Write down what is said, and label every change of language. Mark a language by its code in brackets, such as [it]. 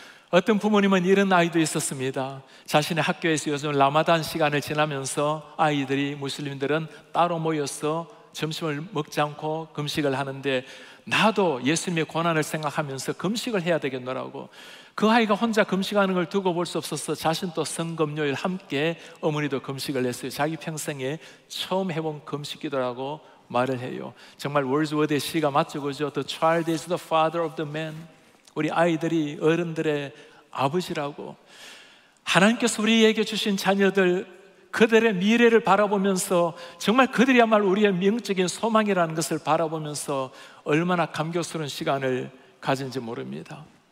[ko] 어떤 부모님은 이런 아이도 있었습니다. 자신의 학교에서 요즘 라마단 시간을 지나면서 아이들이, 무슬림들은 따로 모여서 점심을 먹지 않고 금식을 하는데 나도 예수님의 고난을 생각하면서 금식을 해야 되겠노라고. 그 아이가 혼자 금식하는 걸 두고 볼 수 없어서 자신도 성금요일 함께 어머니도 금식을 했어요. 자기 평생에 처음 해본 금식기도라고 말을 해요. 정말 월즈워드의 시가 맞죠, 그죠? [en] The child is the father of the man. [ko] 우리 아이들이 어른들의 아버지라고. 하나님께서 우리에게 주신 자녀들, 그들의 미래를 바라보면서 정말 그들이야말로 우리의 영적인 소망이라는 것을 바라보면서 얼마나 감격스러운 시간을 가진지 모릅니다.